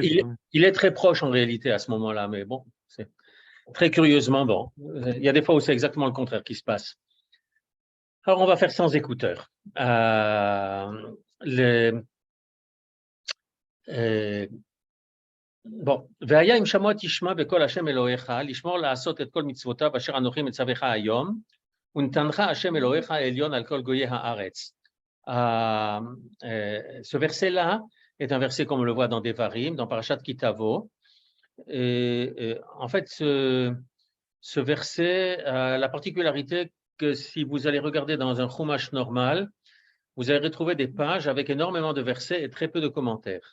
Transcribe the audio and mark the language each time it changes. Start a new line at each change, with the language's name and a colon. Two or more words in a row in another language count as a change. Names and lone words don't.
French: il est très proche en réalité à ce moment-là, mais bon, c'est très curieusement, bon. Il y a des fois où c'est exactement le contraire qui se passe. Alors, on va faire sans écouteurs. Bon,
Hebrew: והיה אם שמוע תשמע בקול השם אלוהיך, לשמור לעשות את כל מצוותיו אשר אנוכי מצווך היום, ונתנך השם אלוהיך העליון על כל גויי הארץ.
French: Ce verset-là est un verset comme on le voit dans Devarim, dans Parashat Kitavo. En fait, ce verset a la particularité que si vous allez regarder dans un Chumash normal, vous allez retrouver des pages avec énormément de versets et très peu de commentaires.